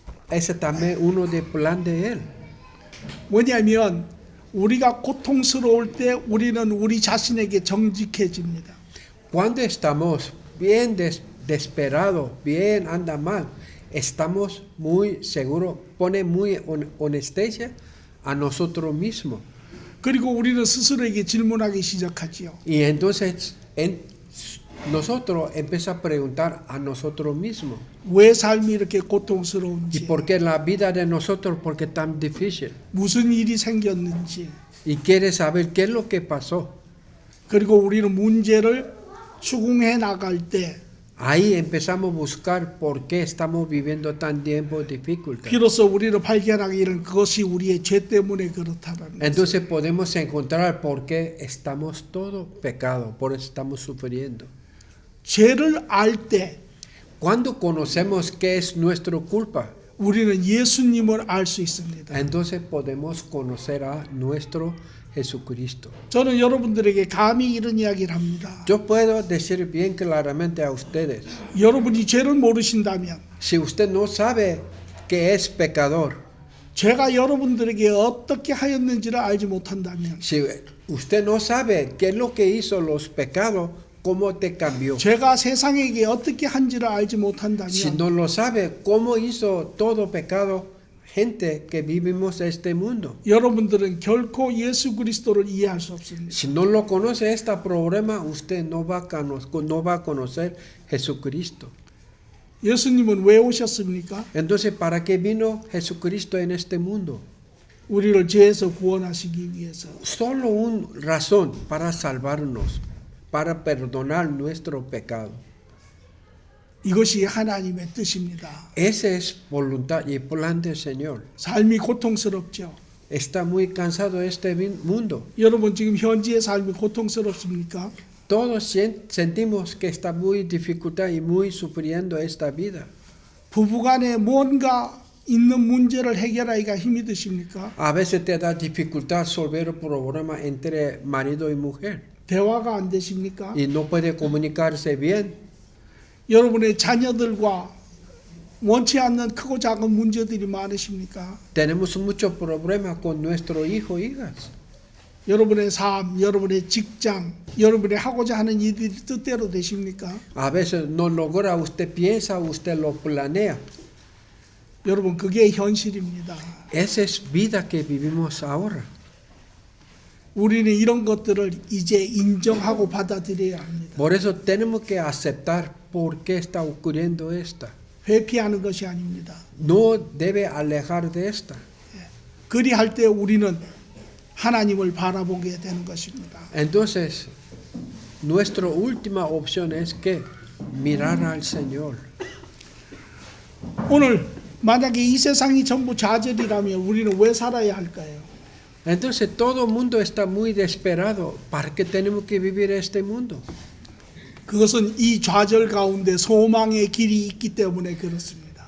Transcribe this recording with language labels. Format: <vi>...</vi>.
<es>Ese también uno del plan de Él.</es> <ko>왜냐하면 우리가 고통스러울 때 우리는 우리 자신에게 정직해집니다.</ko> <es>Cuando estamos bien desesperados, bien anda mal, estamos muy seguros, pone muy honestidad a nosotros mismos.</es> <ko>그리고 우리는 스스로에게 질문하기 시작하지요.</ko> <es>Y entonces nosotros empezamos a preguntar a nosotros mismos.</es> <ko>왜 삶이 이렇게</ko> <es>¿Y</es> <ko>고통스러운지,</ko> <es>por qué la vida de nosotros por qué tan difícil?</es> <ko>무슨 일이 생겼는지,</ko> <es>Y quiere saber qué es lo que pasó.</es> <ko>그리고 우리는 문제를 추궁해 나갈 때</ko> <es>Ahí empezamos a buscar por qué estamos viviendo tan tiempo de dificultad.</es> <ko>비로소 우리를 발견하기는 그것이 우리의 죄 때문에 그렇다는</ko> <es>Entonces podemos encontrar por qué estamos todos pecados, por eso estamos sufriendo.</es> <ko>죄를 알 때</ko> <es>Cuando conocemos qué es nuestra culpa,</es> <ko>우리는 예수님을 알 수 있습니다.</ko> <es>entonces podemos conocer a nuestro Jesucristo.</es> <ko>저는 여러분들에게 감히 이런 이야기를 합니다.</ko> <es>Yo puedo decir bien claramente a ustedes,</es> <ko>여러분이 죄를 모르신다면,</ko> <es>si usted no sabe que es pecador,</es> <ko>죄가 여러분들에게 어떻게 하였는지를 알지 못한다면,</ko> <es>si usted no sabe qué es lo que hizo los pecados, cómo te cambió,</es> <ko>죄가 세상에게 어떻게 한지를 알지 못한다면,</ko> <es>si no lo sabe cómo hizo todo pecado, gente que vivimos este mundo.</es> <ko>여러분들은 결코 예수 그리스도를 이해할 수 없습니다.</ko> <es>Si no lo conoce este problema, usted no va a conocer Jesucristo.</es> <ko>예수님은 왜 오셨습니까?</ko> <es>Entonces, ¿para qué vino Jesucristo en este mundo?</es> <ko>우리를 죄에서 구원하시기 위해서.</ko> <es>Solo una razón para salvarnos, para perdonar nuestro pecado.</es> <ko>이것이 하나님의 뜻입니다.</ko> <es>Esa es voluntad y plan del Señor.</es> <ko>삶이 고통스럽죠.</ko> <es>Está muy cansado este mundo.</es> <ko>여러분 지금 현지의 삶이 고통스럽습니까?</ko> <es>Todos sentimos que está muy dificultad y muy sufriendo esta vida.</es> <ko>부부간에 뭔가 있는 문제를 해결하기가 힘이 드십니까?</ko> <es>A veces te da dificultad resolver el problema entre marido y mujer</es> <ko>대화가 안 되십니까?</ko> <es>y no puede comunicarse bien.</es> <ko>여러분의 자녀들과 원치 않는 크고 작은 문제들이 많으십니까?</ko> <es>Tenemos muchos problemas con nuestros hijos e hijas.</es> <ko>여러분의 삶, 여러분의 직장, 여러분의 하고자 하는 일들이 뜻대로 되십니까?</ko> <es>A veces no logra, usted piensa, usted lo planea.</es> <ko>여러분 그게 현실입니다.</ko> <es>Esa es vida que vivimos ahora.</es> <ko>우리는 이런 것들을 이제 인정하고 받아들여야 합니다.</ko> <es>Por eso tenemos que aceptar por qué está ocurriendo esta.</es> <ko>회피하는 것이 아닙니다.</ko> <es>No debe alejar de esta.</es> <ko>그리할 때 우리는 하나님을 바라보게 되는 것입니다.</ko> <es>Entonces, nuestra última opción es que mirar al Señor.</es> <ko>오늘 만약에 이 세상이 전부 좌절이라면 우리는 왜 살아야 할까요?</ko> <es>Entonces, todo el mundo está muy desesperado. ¿Para qué tenemos que vivir este mundo?</es> <ko>그것은 이 좌절 가운데 소망의 길이 있기 때문에 그렇습니다.</ko>